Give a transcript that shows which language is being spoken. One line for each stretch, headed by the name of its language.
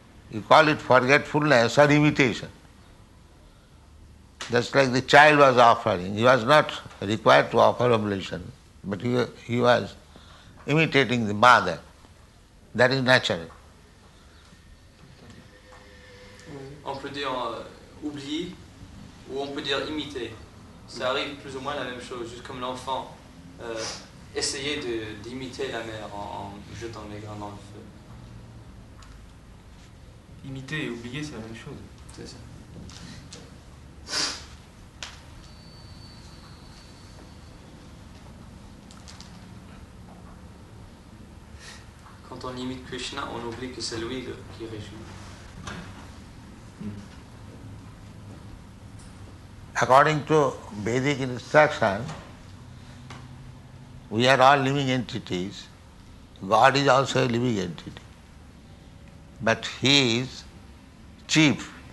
English: You call it forgetfulness or imitation. Just like the child was offering. He was not required to offer oblation, but he was imitating the mother. That is natural.
French: On peut dire oublier ou on peut dire imiter. Ça arrive plus ou moins la même chose, juste comme l'enfant essayer d'imiter la mère en jetant les grains dans le feu. Imiter et oublier, c'est la même chose. C'est ça. Quand on imite Krishna, on oublie que c'est lui qui régit.
English: According to Vedic instruction, we are all living entities. God is also a living entity. But He is chief.